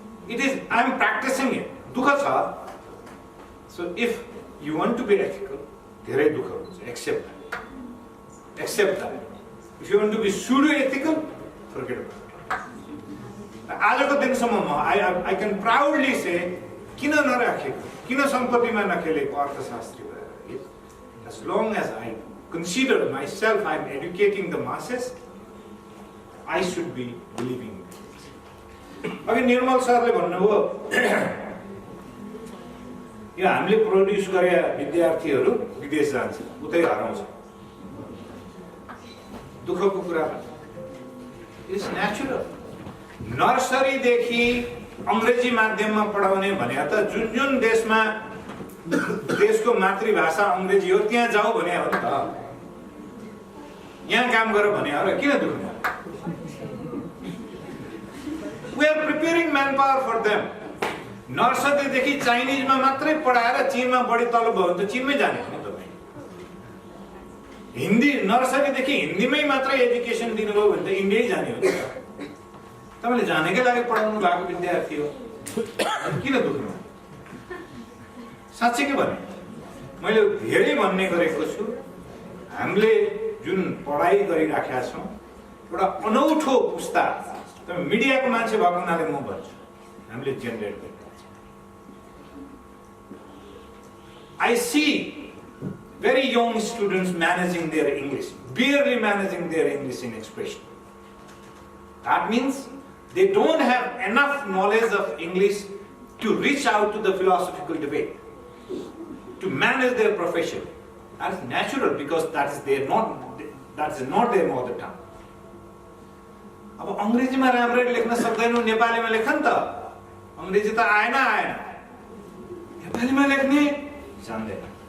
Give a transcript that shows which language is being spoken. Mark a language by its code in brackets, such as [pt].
[en] It is I am practising it. [ne] दुःख छ। [en] so if you want to be ethical, [ne] धेरै दुःख हुन्छ। [en] Except that. If you want to be pseudo ethical, forget about it. [ne] आजको दिनसम्म म [en] I can proudly say [ne] किन नराखेको, किन सम्पत्तिमा नखेलेको अर्थशास्त्री भएर। [en] As long as I consider myself I am educating the masses, I should be believing. [ne] अघि निर्मल सरले भन्नुभयो यो हामीले प्रोड्युस गरे विद्यार्थीहरू विदेश जान्छ, उतै हराउँछ। दुःखको कुरा [en] It's natural. [ne] नर्सरीदेखि अंग्रेजी माध्यममा पढाउने भने त जुन देशमा देशको मातृभाषा अंग्रेजी हो त्यहाँ जाऊ भने हो नि त। यहाँ काम गर भने हो र किन दुख्नु? [en] We are preparing manpower for them. [ne] नर्सरीदेखि चाइनिजमा मात्रै पढाएर चीनमा बढी तलब भयो भने त चीनमै जाने हो नि तपाईँ। हिन्दी नर्सरीदेखि हिन्दीमै मात्रै एजुकेसन दिनुभयो भने त इन्डियै जाने हो नि। तपाईँले जानेकै लागि पढाउनु भएको विद्यार्थी हो, किन दुख्नु? साँच्चै के भने मैले धेरै भन्ने गरेको छु, हामीले जुन पढाइ गरिराखेका छौँ एउटा अनौठो पुस्ता, तपाईँ मिडियाको मान्छे भएको हुनाले म भन्छु, हामीले जेनेरेट गरिरहेको छ। [en] I see very young students managing their English, barely managing their English in expression. That means they don't have enough knowledge of English to reach out to the philosophical debate, to manage their profession. That is natural because that is not their mother tongue. [ne] अब अंग्रेजीमा राम्ररी लेख्न सक्दैनौ, नेपालीमा लेख नि त। अंग्रेजी त आएन, नेपालीमा लेख्ने जान्दैन।